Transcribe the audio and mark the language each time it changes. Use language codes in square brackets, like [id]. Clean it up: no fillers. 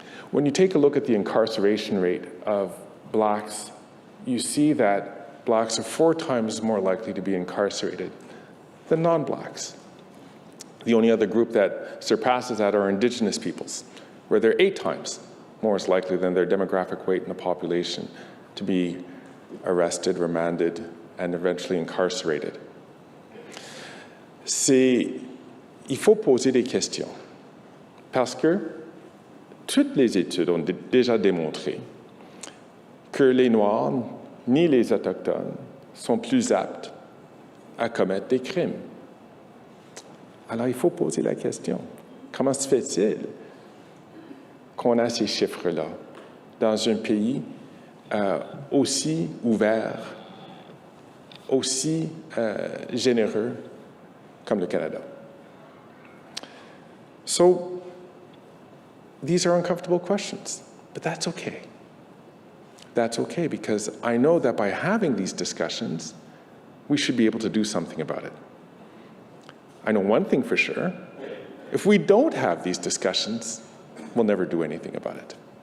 [en] When you take a look at the incarceration rate of Blacks, you see that Blacks are 4 times more likely to be incarcerated than non-Blacks. The only other group that surpasses that are Indigenous peoples, where they're 8 times more likely than their demographic weight in the population to be arrested, remanded, and eventually incarcerated. [fr] Il faut poser des questions, parce que toutes les études ont déjà démontré que les Noirs ni les Autochtones sont plus aptes à commettre des crimes. Alors, il faut poser la question. Comment se fait-il qu'on a ces chiffres-là dans un pays aussi ouvert, aussi généreux comme le Canada? [en] So, these are uncomfortable questions, but that's okay. That's okay, because I know that by having these discussions, we should be able to do something about it. I know one thing for sure. If we don't have these discussions, we'll never do anything about it.